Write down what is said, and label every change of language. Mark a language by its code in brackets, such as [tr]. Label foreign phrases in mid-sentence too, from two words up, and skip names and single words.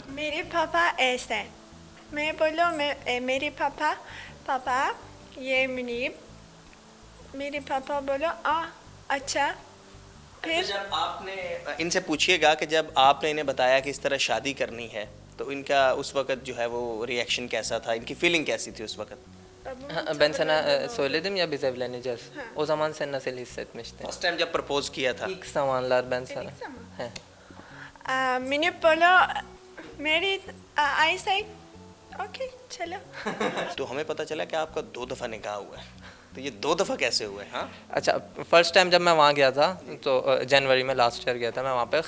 [ur] میرے پاپا ایسے، میں بولو میرے پاپا پاپا یہ منیب، میرے پاپا بولو اچھا. फिर جب آپ نے ان سے پوچھیے گا کہ جب آپ نے انہیں بتایا کہ اس طرح شادی کرنی ہے، تو ان کا اس وقت جو ہے وہ ری ایکشن کیسا تھا، ان کی فیلنگ کیسی تھی اس وقت? [tr] Ben sana söyledim ya biz evleneceğiz. O zaman sen nasıl hissetmiştin? [en] first time [ur] جب پروپوز کیا تھا? [tr] İlk zamanlar ben sana. He. [ur] میں نے بولو میری آئی سے اوکے چلو. تو ہمیں پتا چلا کہ آپ کا 2 دفعہ نکاح ہوا ہے، تو یہ 2 دفعہ کیسے ہوا ہے? हाँ अच्छा, [en] first time [ur] جب میں وہاں گیا تھا تو جنوری میں [en] last year [ur] گیا تھا میں وہاں پے.